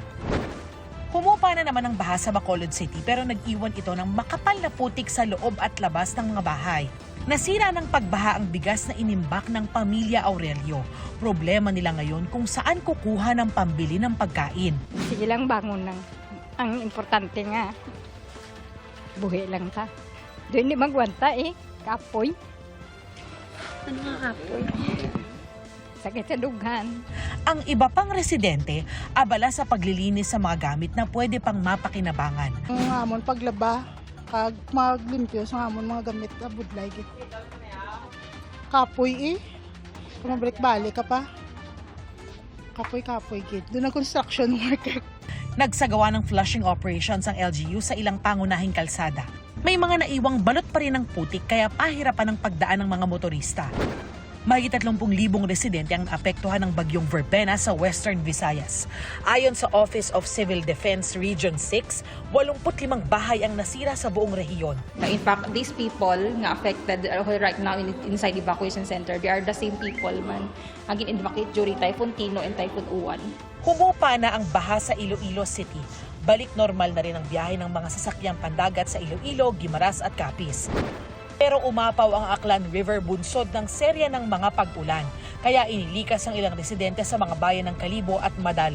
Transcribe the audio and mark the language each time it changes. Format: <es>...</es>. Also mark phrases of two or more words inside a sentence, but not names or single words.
<tl>Humupa na naman ang baha sa Bacolod City pero nag-iwan ito ng makapal na putik sa loob at labas ng mga bahay. Nasira ng pagbaha ang bigas na inimbak ng pamilya Aurelio. Problema nila ngayon kung saan kukuha ng pambili ng pagkain.</tl> <hil>Sige lang bangon lang. Ang importante nga, buhi lang ta. Doon di magwanta kapoy. Ano nga kapoy? Sakit sa dughan.</hil> <tl>Ang iba pang residente, abala sa paglilinis sa mga gamit na pwede pang mapakinabangan.</tl> <hil>Ang amon paglaba, kag maglimpyo sa amon mga gamit na budlay gid. Kapoy Kung mabalik-balik ka pa. Kapoy gid.</hil> <tl>Doon ang</tl> <en>construction worker.</en> <tl>Nagsagawa ng flushing operations ang LGU sa ilang pangunahing kalsada. May mga naiwang balot pa rin ng putik kaya pahirapan ang pagdaan ng mga motorista. Mahigit 30,000 residente ang naapektuhan ng bagyong Verbena sa Western Visayas. Ayon sa Office of Civil Defense Region 6, 85 bahay ang nasira sa buong rehiyon.</tl> <en>In fact, these people nga affected right now inside evacuation center, they are the same people man agin evacuate during Typhoon Tino and Typhoon Uwan.</en> <tl>Humupa na ang baha sa Iloilo City. Balik normal na rin ang biyahe ng mga sasakyang pandagat sa Iloilo, Guimaras at Capiz. Pero umapaw ang Aklan River bunsod ng serya ng mga pag-ulan. Kaya inilikas ang ilang residente sa mga bayan ng Kalibo at Madalag.</tl>